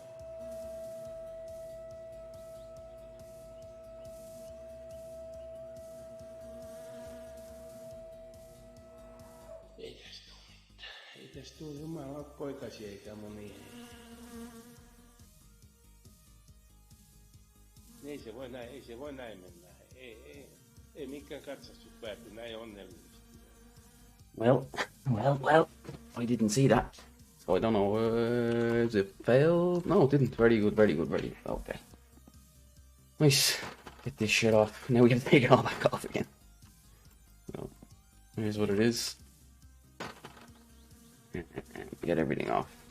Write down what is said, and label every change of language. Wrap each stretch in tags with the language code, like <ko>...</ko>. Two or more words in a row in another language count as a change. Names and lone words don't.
<fi>Ei tästä tuu mitään. Ei tästä tuu Jumala poikasi eikä monia. Ei se voi näin mennä. Ei mikään katsastus pääty näin onnellisesti.</fi> <en>Well, I didn't see that. So I don't know, if it failed? No, it didn't. Very good. Okay. Nice. Get this shit off. Now we gotta take it all back off again. So, here's what it is. Get everything off.</en>